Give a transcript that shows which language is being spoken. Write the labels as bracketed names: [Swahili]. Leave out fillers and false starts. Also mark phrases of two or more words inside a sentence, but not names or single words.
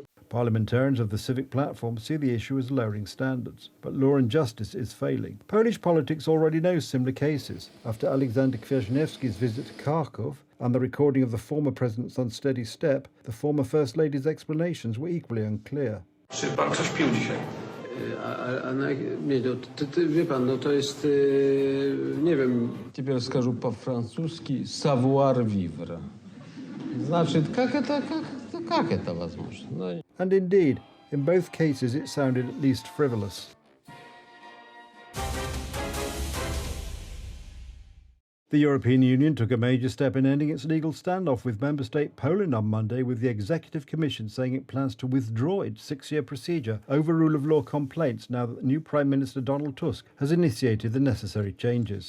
[English] Parliamentarians of the Civic Platform see the issue as lowering standards, but law and justice is failing. Polish politics already knows similar cases. After Alexander Kwasniewski's visit to Kharkov and the recording of the former president's unsteady step, the former First Lady's explanations were equally unclear. [Polish] Czy pan coś pił dzisiaj? Nie, wie pan, no to jest, nie wiem. [Russian] Теперь скажу по-французски [French] savoir vivre. [Russian] Значит, как это возможно? [English] And indeed, in both cases it sounded at least frivolous. The European Union took a major step in ending its legal standoff with member state Poland on Monday, with the Executive Commission saying it plans to withdraw its 6-year procedure over rule of law complaints now that the new Prime Minister Donald Tusk has initiated the necessary changes.